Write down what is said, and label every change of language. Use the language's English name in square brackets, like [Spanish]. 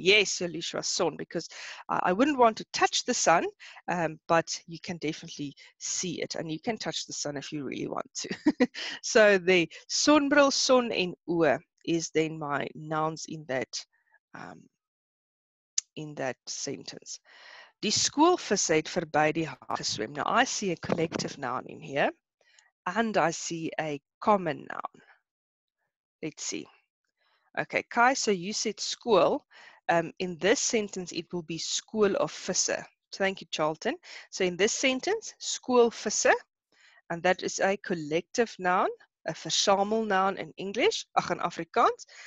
[English] Yes, Elisha, son, because I wouldn't want to touch the sun, but you can definitely see it, and you can touch the sun if you really want to. So the sonbril, [Afrikaans] son en oë [English] is then my nouns in that sentence. [Afrikaans] Die skoolvisse het verby die hawe geswem. [English] Now I see a collective noun in here, and I see a common noun. Let's see. Okay, Kai, so you said school. In this sentence, it will be school of visse. Thank you, Charlton. So in this sentence, school visse, and that is a collective noun, a versamel noun in English, in Afrikaans.